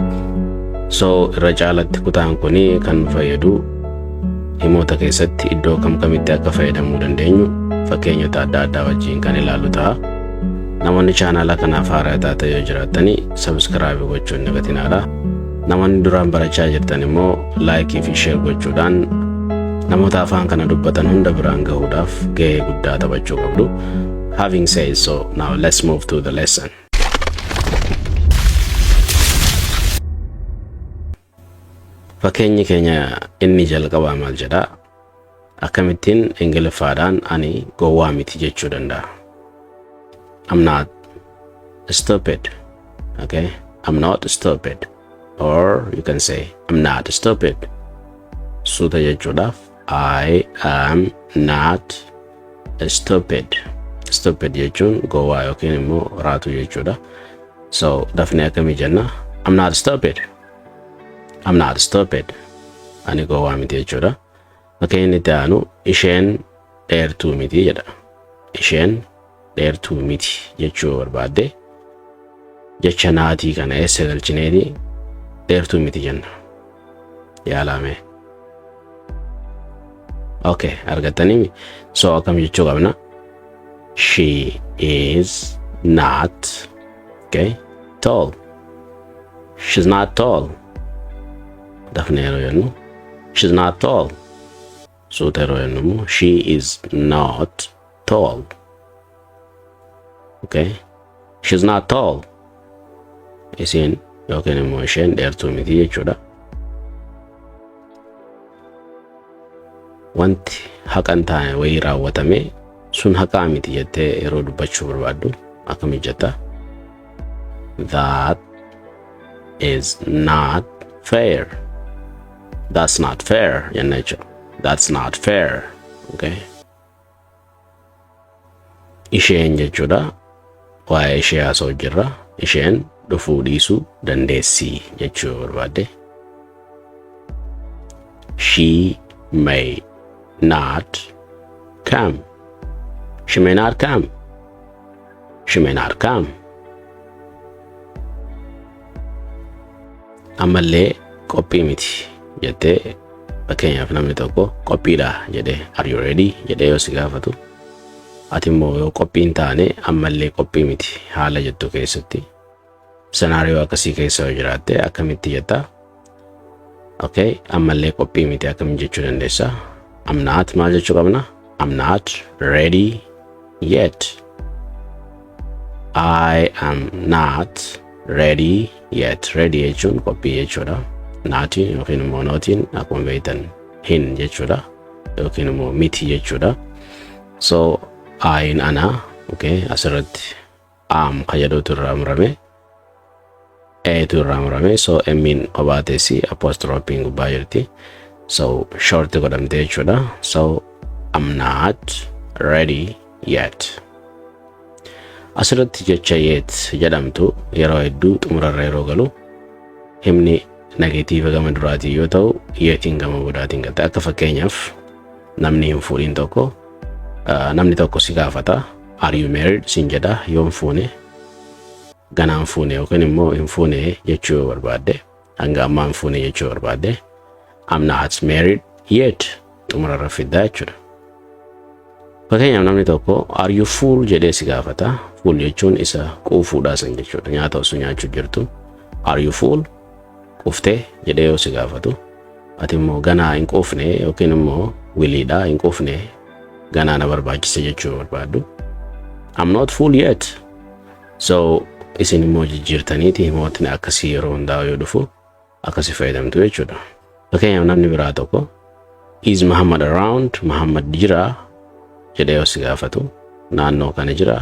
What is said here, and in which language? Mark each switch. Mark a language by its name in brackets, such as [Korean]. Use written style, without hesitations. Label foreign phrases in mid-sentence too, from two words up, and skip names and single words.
[Oromo] So irra caalatti kutaan kuni kan nu fayyadu himoota keessatti iddoo kam kamitti akka fayyadamuu dandeenyu fakkeenyota adda addaa wajjin kan ilaallu ta'a. Namoonni chaanala kanaaf haaraa taatan yoo jiraatanii subscribe gochuun hin dagatinaa. Namoonni duraan barachaa jirtan immoo like fi share gochuudhaan namoota afaan kana dubbatan hunda biraan gahuudhaaf gahee guddaa taphachuu qabdu. [English] Having said so, now let's move to the lesson. [Oromo] Fakkeenyi keenya inni jalqabaa maal jedha? Akkamittiin Ingiliffaadhaan ani gowwaa miti jechuu danda'a? [English] I'm not stupid. Okay? I'm not stupid. Or you can say I'm not stupid. [Oromo] Suuta jechuudhaaf [English] I am not stupid. [Oromo] Stupid jechuun gowwaa yookiin immoo raatu jechuudha. So dafnee akkamii jenna? [English] I'm not stupid. I'm not stupid. [Oromo] Ani gowwaa miti jechuudha. Akka inni itti aanu isheen dheertuu miti jedha. Isheen dheertuu miti jechuu barbaadde jecha naatii kana eessa galchineeti dheertuu miti jenna. Yaalame. Okay, argattanii? So akkam jechuu qabna? [English] She is not tall. She's not tall. [Oromo] Dafnee yeroo jennu [English] she's not tall. [Oromo] Suuta yeroo jennu [English] she is not tall. Okay? She's not tall. [Oromo] Isin yookiin immoo isheen dheertuu miti jechuudha. Wanti haqan taane wayii raawwatame sun haqaa miti jettee yeroo dubbachuu barbaaddu akkami jetta? [English] That is not fair. That's not fair [Oromo] jenna jechuudha. [English] That's not fair. Okay? [Oromo] Isheen jechuudha. Waa'ee ishee haasa'u jirra. isheen dhufuu dhiisuu dandeessi jechuu barbaadde. [English] She may not come. She may not come. She may not come. [Oromo] Ammallee qophii miti jettee fakkeenyaaf namni tokko qophiidha jedhee [English] are you ready [Oromo] jedhee yoo si gaafatu ati immoo yoo qophii hin taane ammallee qophii miti haala jettu keessatti senaariyoo akkasii keessa yoo jiraatte akkamitti jetta? Okay, ammallee qophii miti akkamiin jechuu dandeessa? [English] I'm not [Oromo] maal jechuu qabna? [English] I'm not ready yet. I am not ready yet. [Oromo] Ready jechuun qophii jechuudha. Naatiin yookiin immoo nootiin akkuma beektan hin jechuudha yookiin immoo miti jechuudha. So ayin ana okay asirratti am fayyadootu irraa murame tu irraa murame so emin qobaatesi apostrophe gubbaa jirti. So short godhamte jechuudha. [English] So I'm not ready yet. [Oromo] Asirratti jecha yet jedhamtu yeroo hedduu xumurarra yeroo galu himni negatiiva gama duraatii yoo ta'u yetiin gama boodaatiin galte. Akka fakkeenyaaf namni hin fuudhin tokko namni tokko si gaafata [English] are you married [Oromo] sin jedha yoo hin fuune ganaan fuune yookiin immoo hin fuune jechuu barbaadde hanga ammaa hin fuune jechuu barbaadde [English] I'm not married yet [Oromo] xumurarra fiddaa jechuudha. Fakkeenyaaf namni tokko [English] are you full [Oromo] jedhee si gaafata. Full jechuun isa quufuudhaa san jechuudha. Nyaata osoo nyaachuu jirtu [English] are you full [Oromo] quuftee jedhee yoo si gaafatu ati immoo ganaa hin quufne yookiin immoo wiliidhaa hin quufne ganaa na barbaachise jechuu barbaaddu. [English] I'm not full yet. [Oromo] So isin immoo jijjiirtaniiti himootni akkasii yeroo hundaa yoo dhufu akkasii fayyadamtu jechuudha. Fakkeenyaaf namni biraa tokko [English] is Muhammad around? [Oromo] Muhammad jira jedhee yoo si gaafatu naannoo kana jira.